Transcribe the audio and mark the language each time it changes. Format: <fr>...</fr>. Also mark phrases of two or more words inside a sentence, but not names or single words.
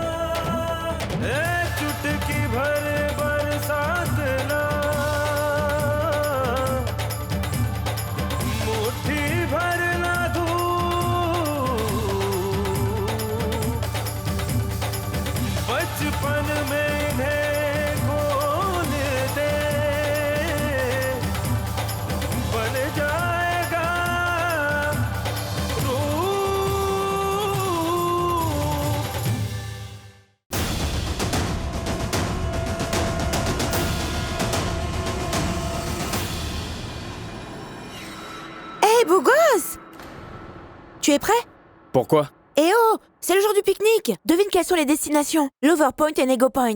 <hi>चुटकी भर बरसात ना, मुट्ठी भर ना धूप, बचपन में इन्हें खोल दे, बन जाएगा रूप।</hi> <fr>Hey, beau gosse! Tu es prêt? Pourquoi? Eh oh! C'est le jour du pique-nique! Devine quelles sont les destinations. Lover Point et Nego Point.</fr>